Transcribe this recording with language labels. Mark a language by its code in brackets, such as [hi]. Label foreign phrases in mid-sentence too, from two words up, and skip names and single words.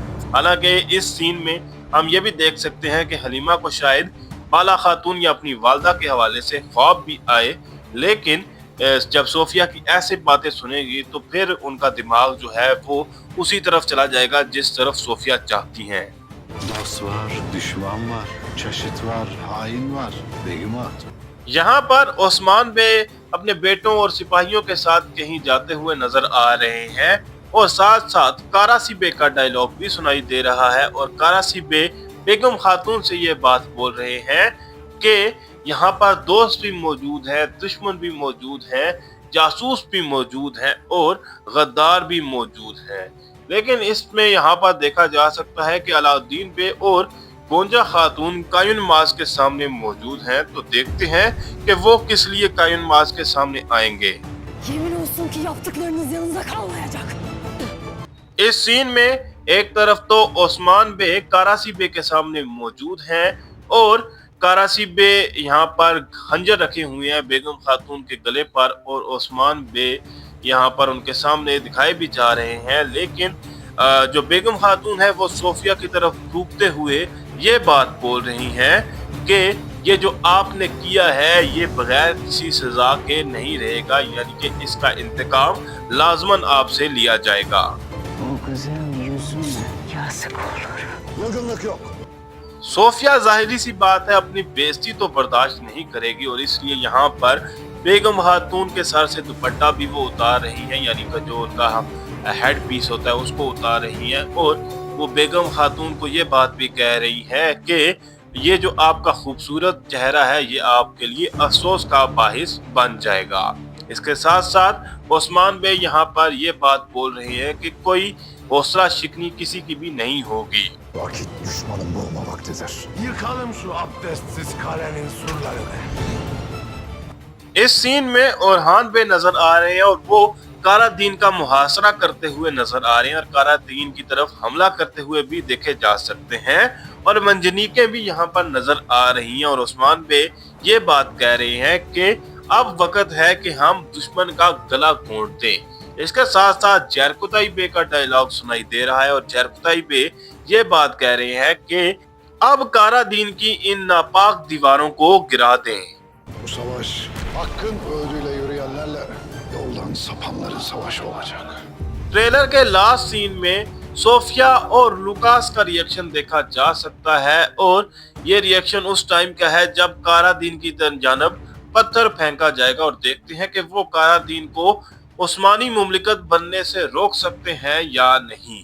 [hi] हालांकि इस सीन में हम ये भी देख सकते हैं कि हलीमा को शायद बाला खातून या अपनी वालदा के हवाले से ख्वाब भी आए, लेकिन जब सोफिया की ऐसी बातें सुनेगी तो फिर उनका दिमाग जो है वो उसी तरफ चला जाएगा जिस तरफ सोफिया चाहती हैं। [tr] Dost var, düşman var, çeşit var, hain var, Begüm Hatun. [hi] यहाँ पर ओस्मान बे अपने बेटों और सिपाहियों के साथ कहीं जाते हुए नजर आ रहे हैं और साथ साथ कारासी बे का डायलॉग भी सुनाई दे रहा है और कारासी बे बेगम खातून से ये बात बोल रहे हैं कि यहाँ पर दोस्त भी मौजूद है, दुश्मन भी मौजूद है, जासूस भी मौजूद है और गद्दार भी मौजूद है। लेकिन इसमें यहाँ पर देखा जा सकता है कि अलाउद्दीन बे और गोंजा खातून कायुन माज के सामने मौजूद हैं, तो देखते हैं कि वो किस लिए कायुन माज के सामने आएंगे। [tr] Yemin olsun ki yaptıklarınız yanınıza kalmayacak. [hi] इस सीन में एक तरफ तो ओस्मान बे कारासी बे के सामने मौजूद हैं और कारासी बे यहाँ पर खंजर रखे हुए हैं बेगम खातून के गले पर और ओस्मान बे यहाँ पर उनके सामने दिखाई भी जा रहे हैं। लेकिन जो बेगम खातून है वो सोफिया की तरफ थूकते हुए ये बात बोल रही हैं कि ये जो आपने किया है ये बगैर किसी सजा के नहीं रहेगा, यानी कि इसका इंतकाम लाजमन आपसे लिया जाएगा। [tr] O güzel yüzüne yazık olur. Yılgınlık yok. [hi] सोफिया जाहिरी सी बात है अपनी बेइज्जती तो बर्दाश्त नहीं करेगी और इसलिए यहाँ पर बेगम खातून के सर से दुपट्टा भी वो उतार रही है, यानी कि जो उनका [en] head piece [hi] होता है उसको उतार रही है और वो बेगम खातून को ये बात भी कह रही है कि ये जो आपका खूबसूरत चेहरा है ये आपके लिए अफसोस का बाहिस बन जाएगा। इसके साथ साथ ओस्मान बे यहाँ पर ये बात बोल रहे हैं कि कोई हौसला शिकनी किसी की भी नहीं होगी। [tr] Vakit düşmanın bulma vaktidir. Yıkalım şu abdestsiz kalenin surlarını. [hi] इस सीन में ओरहान बे नजर आ रहे हैं और वो कारा दीन का मुहासरा करते हुए नजर आ रहे हैं और कारा दीन की तरफ हमला करते हुए भी देखे जा सकते हैं और मंजनीकें भी यहाँ पर नजर आ रही हैं और ओस्मान बे ये बात कह रहे हैं कि अब वक्त है कि हम दुश्मन का गला घोंट दें। इसके साथ साथ जरकुताई बे का डायलॉग सुनाई दे रहा है और जरकुताई बे ये बात कह रहे हैं कि अब कारा दीन की इन नापाक दीवारों को गिरा दें। [tr] Bu savaş hakkın öğüdüyle yürüyenlerle yoldan sapanların savaşı olacak. [hi] ट्रेलर के [en] last scene [hi] में सोफिया और लुकास का रिएक्शन देखा जा सकता है और ये रिएक्शन उस टाइम का है जब कारा दीन की जानब पत्थर फेंका जाएगा और देखते हैं कि वो कारा दीन को उस्मानी मुमलिकत बनने से रोक सकते हैं या नहीं।